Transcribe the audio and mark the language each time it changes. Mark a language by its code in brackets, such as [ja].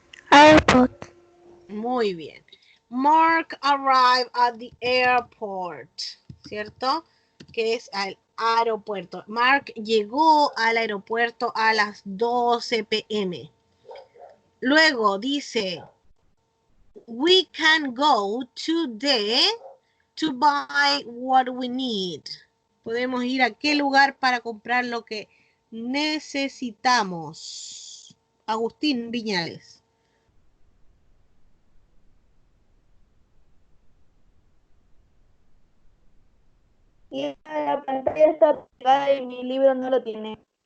[en] Airport. [es] Muy bien. [en] Mark arrived at the airport, [es] ¿cierto? Que es al aeropuerto. Mark llegó al aeropuerto a las 12 p.m. Luego dice, [en] we can go today to buy what we need. [es] Podemos ir a qué lugar para comprar lo que necesitamos. Agustín Viñales. Y la pantalla está pegada y mi libro no lo tiene.